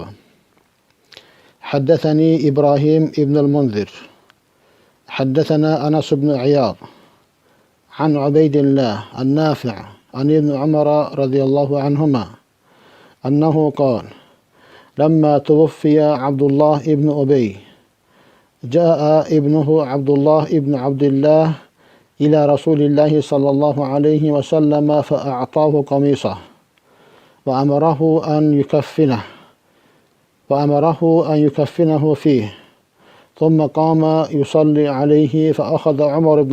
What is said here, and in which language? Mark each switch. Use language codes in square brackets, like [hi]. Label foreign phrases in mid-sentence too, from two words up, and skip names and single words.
[ar] حدثني إبراهيم ابن المنذر. حدثنا أنس ابن عياض. عن عبيد الله النافع عن ابن عمر رضي الله عنهما. أنه قال. لما توفي عبد الله ابن أبي. جاء ابنه عبد الله ابن عبد الله إلى رسول الله صلى الله عليه وسلم فأعطاه قميصه وأمره أن يكفنه فيه ثم قام يصلي عليه فأخذ عمر بن